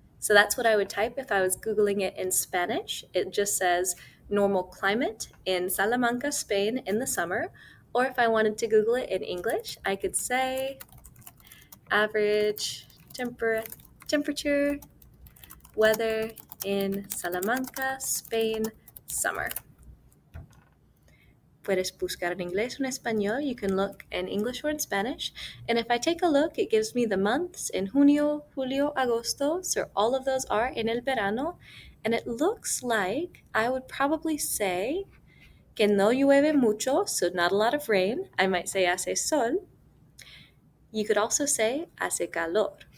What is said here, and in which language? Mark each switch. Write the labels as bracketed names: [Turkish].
[English] So that's what I would type if I was Googling it in Spanish. It just says normal climate in Salamanca, Spain in the summer. Or if I wanted to Google it in English, I could say average temperature, weather in Salamanca, Spain, summer. [Spanish] Puedes buscar en inglés o en español. [English] You can look in English or in Spanish. And if I take a look, it gives me the months in [Spanish] junio, julio, agosto. [English] So all of those are [Spanish] en el verano. [English] And it looks like I would probably say [Spanish] que no llueve mucho, [English] so not a lot of rain. I might say [Spanish] hace sol. [English] You could also say [Spanish] hace calor.